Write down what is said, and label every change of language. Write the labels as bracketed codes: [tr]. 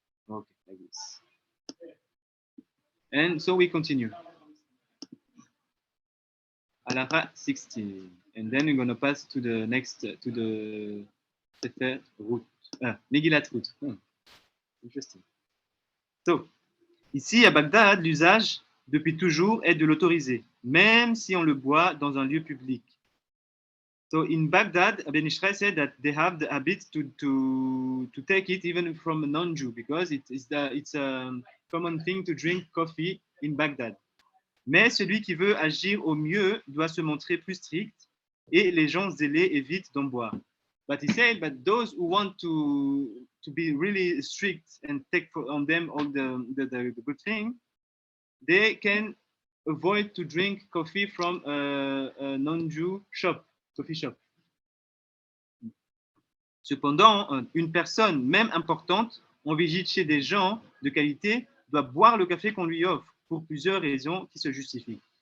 [en] Okay, like this. And so we continue. Halakhot 16. And then we're going to pass to the next, to the Sefer Ruth. Megilat Ruth. Interesting. [fr] So, ici à Bagdad, l'usage depuis toujours est de l'autoriser, même si on le boit dans un lieu public. [en] So in Baghdad, Ben Yishai said that they have the habit to take it even from a non-Jew because it's a common thing to drink coffee in Baghdad. [fr] Mais celui qui veut agir au mieux doit se montrer plus strict et les gens zélés évitent d'en boire. [en] But he said that those who want to be really strict and take on them all the good thing, they can avoid to drink coffee from a non-Jew shop, coffee shop. [fr] Cependant, une personne, même importante, en visite chez des gens de qualité, doit boire le café qu'on lui offre pour plusieurs raisons qui se justifient.